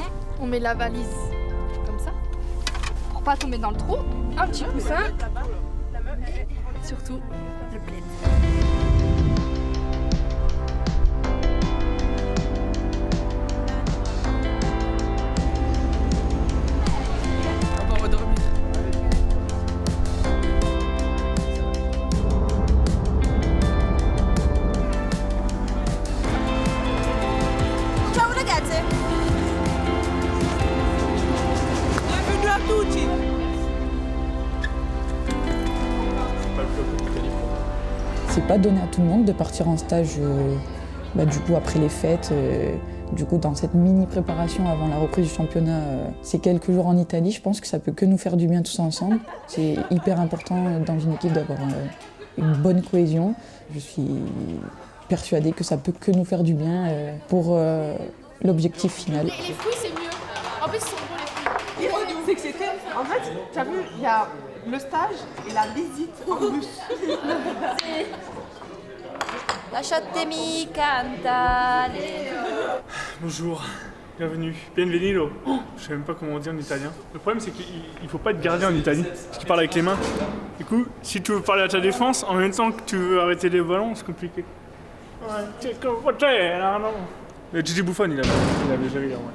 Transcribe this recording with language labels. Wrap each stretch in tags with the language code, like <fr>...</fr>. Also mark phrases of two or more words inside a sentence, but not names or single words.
<fr>On met la valise comme ça. Pour pas tomber dans le trou. Un petit coussin. Et surtout le plaid. On va redormir.</fr> <it>Ciao ragazze.</it> <fr>Bienvenue à tutti. C'est pas donné à tout le monde de partir en stage du coup après les fêtes. Du coup, dans cette mini préparation avant la reprise du championnat, ces quelques jours en Italie, je pense que ça peut que nous faire du bien tous ensemble. C'est hyper important dans une équipe d'avoir une bonne cohésion. Je suis persuadée que ça peut que nous faire du bien pour l'objectif final. Les fruits c'est mieux. En plus ils sont bons les fruits. C'est que c'était. En fait, tu as vu, il y a le stage et la visite en bus.</fr> <it>Lasciatemi cantare.</it> <fr>Bonjour, bienvenue, bienvenido. Je sais même pas comment on dit en italien. Le problème c'est qu'il faut pas être gardien en Italie, parce qu'il parle avec les mains. Du coup, si tu veux parler à ta défense, en même temps que tu veux arrêter les ballons, c'est compliqué. Le Gigi Buffon, il avait géré, ouais.</fr>